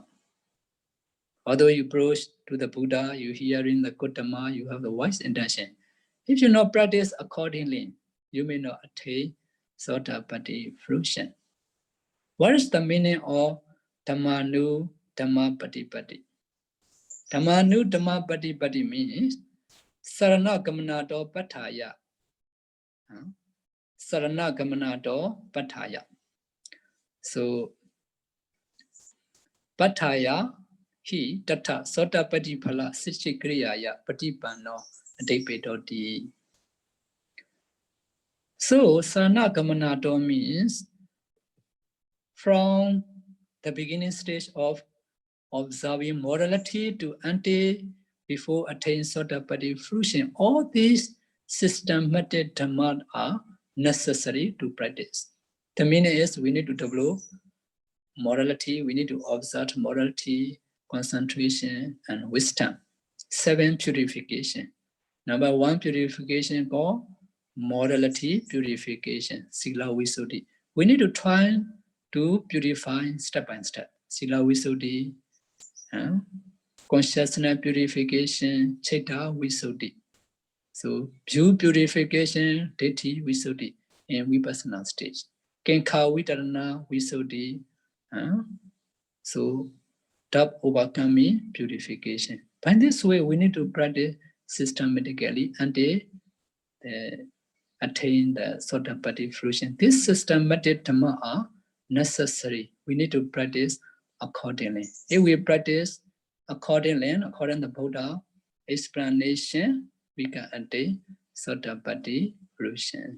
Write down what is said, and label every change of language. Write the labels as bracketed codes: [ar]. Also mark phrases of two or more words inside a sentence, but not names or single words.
[en] Although you approach to the Buddha, you hearing the good Dhamma, you have the wise intention. If you not practice accordingly, you may not attain sotāpattiphala fruition. What is the meaning of dhammānudhammappaṭipatti? [pi] Dhammānudhammappaṭipatti means saranagamanato paṭṭhāya. Saranagamanato paṭṭhāya. So, paṭṭhāya hi tattha sotāpattiphalasacchikiriyāya patipanno adipetoti. [en] So, saranagamanato means from the beginning stage of observing morality to ante before attain sotāpattiphala fruition, all these systematic dhamma are necessary to practice. The meaning is we need to develop morality, we need to observe morality, concentration, and wisdom. 7 purification. Number 1 purification called morality purification, [pi] sila visuddhi. [en] We need to try to purify step by step. [pi] Sila visuddhi, [en] consciousness purification, [pi] citta visuddhi. [en] So view purification, [pi] ditthi visuddhi, [en] in vipassana stage. [pi] Kinkha vitarana visuddhi. [en] So doubt overcoming purification. By this way, we need to practice systematically until attain the Sotāpattiphala fruition. This systematic Dhamma are necessary. We need to practice accordingly. If we practice accordingly, according to Buddha explanation, we can attain Sotāpattiphala fruition.